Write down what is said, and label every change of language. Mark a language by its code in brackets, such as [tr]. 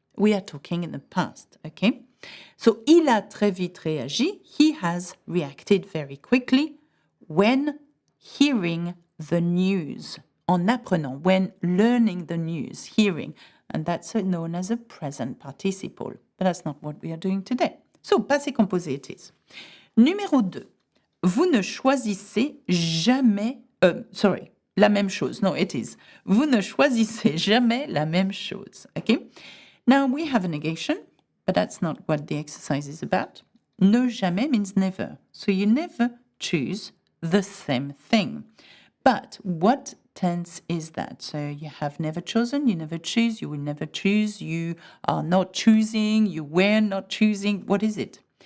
[en] We are talking in the past, okay? So, [fr] il a très vite réagi, [en] he has reacted very quickly when hearing the news, [fr] en apprenant, [en] when learning the news, hearing, and that's known as a present participle, but that's not what we are doing today. So, passé composé it is. [fr] Numéro 2. Vous ne choisissez jamais... la même chose. [en] No, it is. [fr] Vous ne choisissez jamais la même chose. [en] Okay? Now, we have a negation, but that's not what the exercise is about. Ne jamais means never. So, you never choose the same thing. But what tense is that? So you have never chosen, you never choose, you will never choose, you are not choosing, you were not choosing. What is it?